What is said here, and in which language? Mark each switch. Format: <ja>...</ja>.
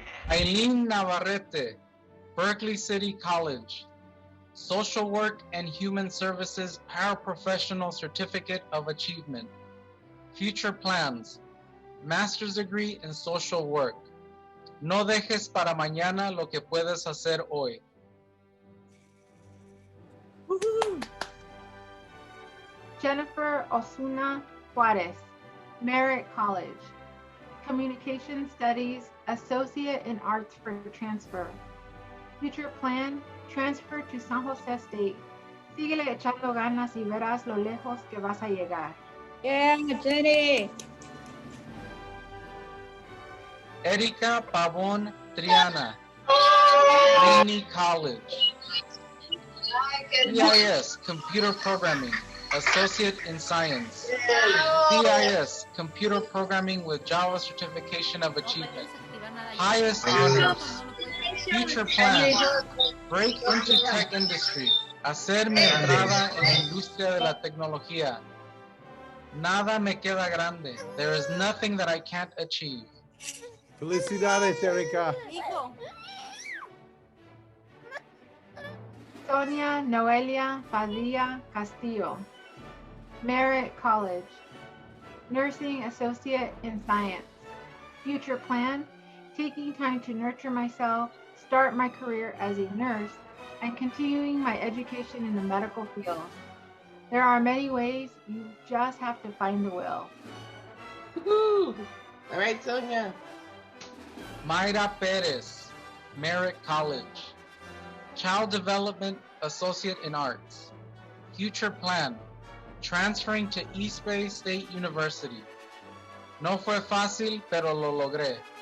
<en>Eileen Navarrete, Berkeley City College. Social Work and Human Services Paraprofessional Certificate of Achievement. Future plans, master's degree in social work.</en> <es>No dejes para mañana lo que puedes hacer hoy.</es> <en>Jennifer Osuna Juarez, Merit College. Communication Studies, Associate in Arts for Transfer. Future plan, transfer to San Jose State.</en> <es>Síguele echando ganas y verás lo lejos que vas a llegar.</es> <en>Yeah, Jenny. Erika Pavón Triana, Laney College. CIS, Computer Programming, Associate in Science. CIS, Computer Programming with Java Certification of Achievement. Highest honors. Future plan, break into tech industry.</en> <es>Hacer mi entrada en la industria de la tecnología. Nada me queda grande.</es> <en>There is nothing that I can't achieve.</en> <es>Felicidades, Erika.</es> <en>Sonia Noelia Padilla Castillo, Merritt College, Nursing Associate in Science. Future plan, taking time to nurture myself, start my career as a nurse, and continuing my education in the medical field. There are many ways, you just have to find the will. Woohoo! All right, Sonia. Mayra Perez, Merritt College, Child Development Associate in Arts. Future plan, transferring to East Bay State University.</en> <es>No fue fácil, pero lo logré.</es>